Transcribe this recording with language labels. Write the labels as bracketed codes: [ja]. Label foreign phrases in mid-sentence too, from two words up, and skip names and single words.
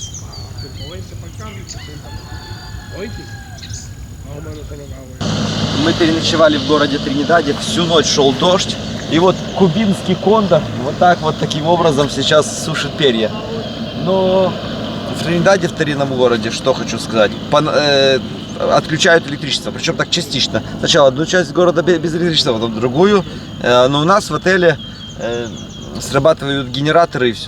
[es] Para 120 para el carro y 60 para, ¿oíste? Más o menos se lo hago. [ru] Мы переночевали в городе Тринидаде, всю ночь шел дождь, и вот кубинский кондор вот таким образом сейчас сушит перья. Но в Тринидаде, в старинном городе, что хочу сказать, отключают электричество, причем так частично. Сначала одну часть города без электричества, потом другую, но у нас в отеле срабатывают генераторы и все.